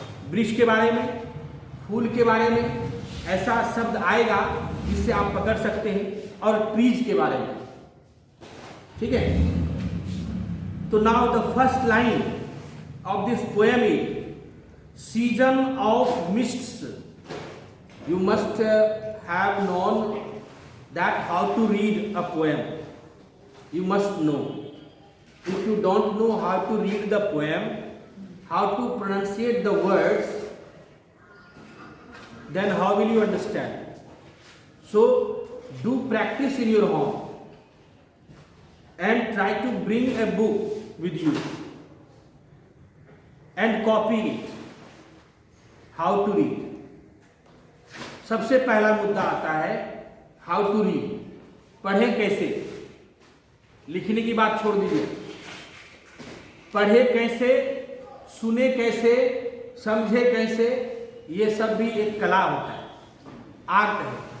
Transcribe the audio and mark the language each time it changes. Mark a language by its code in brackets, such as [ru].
[hi] वृक्ष के बारे में, फूल के बारे में ऐसा शब्द आएगा जिससे आप पकड़ सकते हैं, और ट्रीज के बारे में, ठीक है। [en] तो now the first line of this poem is season of mists. You must have known that how to read a poem. You must know. If you don't know how to read the poem, how to pronunciate the words, then how will you understand? So do practice in your home and try to bring a book with you and copy it. How to read. [hi] सबसे पहला मुद्दा आता है [en] how to read, [hi] पढ़े कैसे। लिखने की बात छोड़ दीजिए, पढ़े कैसे, सुने कैसे, समझे कैसे, ये सब भी एक कला होता है, आर्ट है।